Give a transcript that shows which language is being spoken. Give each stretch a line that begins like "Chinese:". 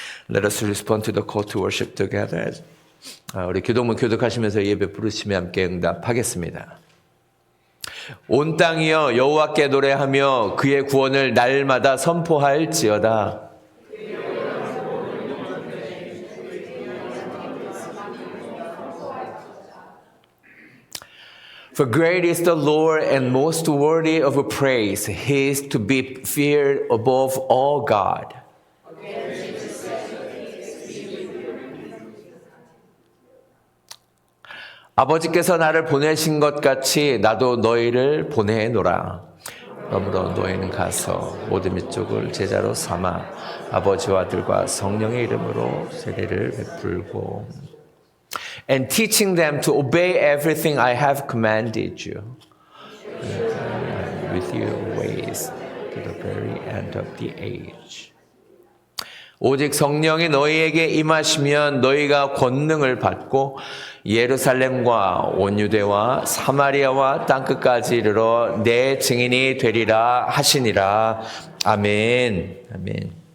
English: Let us respond to the call to worship together.
Korean: 우리 교동문 교독하시면서 예배 부르시면 함께 응답하겠습니다. 온 땅이여 여호와께 노래하며 그의 구원을 날마다 선포할지어다.
English: For great is the Lord and most worthy of praise. He is to be feared above all God.
Korean: 아버지께서 나를 보내신 것 같이 나도 너희를 보내노라. 그러므로 너희는 가서 모든 민족을 제자로 삼아 아버지와 아들과 성령의 이름으로 세례를 베풀고
English: and teaching them to obey everything I have commanded you with your ways to the very end of the age.
Korean: 오직 성령이 너희에게 임하시면 너희가 권능을 받고 예루살렘과 온 유대와 사마리아와 땅끝까지 이르러 내 증인이 되리라 하시니라. 아멘. 아멘.